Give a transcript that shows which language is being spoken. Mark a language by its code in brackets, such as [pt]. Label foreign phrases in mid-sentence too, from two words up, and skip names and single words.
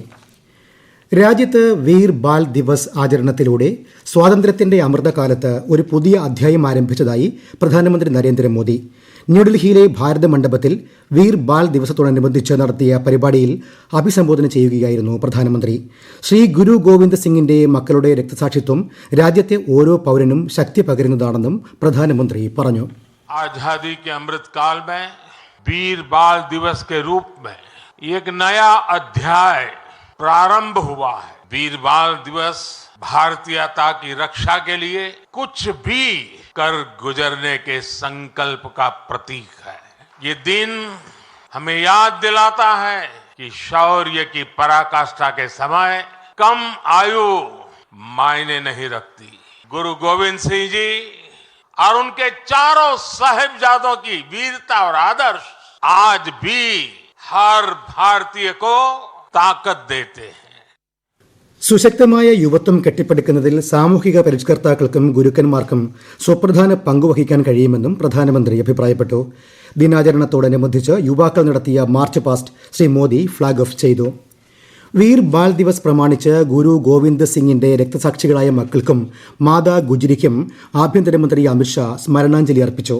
[ml] രാജ്യത്ത് വീർ ബാൽ ദിവസ് ആചരണത്തിലൂടെ സ്വാതന്ത്ര്യത്തിന്റെ അമൃതകാലത്ത് ഒരു പുതിയ അധ്യായം ആരംഭിച്ചതായി പ്രധാനമന്ത്രി നരേന്ദ്രമോദി. ന്യൂഡൽഹിയിലെ ഭാരത മണ്ഡപത്തിൽ വീർ ബാൽ ദിവസത്തോടനുബന്ധിച്ച് നടത്തിയ പരിപാടിയിൽ അഭിസംബോധന ചെയ്യുകയായിരുന്നു പ്രധാനമന്ത്രി. ശ്രീ ഗുരു ഗോവിന്ദ് സിംഗിന്റെ മക്കളുടെ രക്തസാക്ഷിത്വം രാജ്യത്തെ ഓരോ പൗരനും ശക്തി പകരുന്നതാണെന്നും പ്രധാനമന്ത്രി പറഞ്ഞു. [hi] आजादी के अमृत काल में वीर बाल दिवस के रूप में एक नया अध्याय प्रारंभ हुआ है. वीर बाल दिवस भारतीयता की रक्षा के लिए कुछ भी कर गुजरने के संकल्प का प्रतीक है. ये दिन हमें याद दिलाता है कि शौर्य की पराकाष्ठा के समय कम आयु मायने नहीं रखती. गुरु गोविंद सिंह जी और उनके चारों साहिबजादों की वीरता और आदर्श आज भी हर भारतीय को ताकत देते हैं. [ml] സുശക്തമായ യുവത്വം കെട്ടിപ്പടുക്കുന്നതിൽ സാമൂഹിക പരിഷ്കർത്താക്കൾക്കും ഗുരുക്കന്മാർക്കും സുപ്രധാന പങ്കുവഹിക്കാൻ കഴിയുമെന്നും പ്രധാനമന്ത്രി അഭിപ്രായപ്പെട്ടു. ദിനാചരണത്തോടനുബന്ധിച്ച് യുവാക്കൾ നടത്തിയ [en] march past [ml] ശ്രീ മോദി [en] flag off [ml] ചെയ്തു. വീർ ബാൽ ദിവസ് പ്രമാണിച്ച് ഗുരു ഗോവിന്ദ് സിംഗിന്റെ രക്തസാക്ഷികളായ മക്കൾക്കും മാതാ ഗുജ്രിക്കും ആഭ്യന്തരമന്ത്രി അമിത്ഷാ സ്മരണാഞ്ജലി അർപ്പിച്ചു.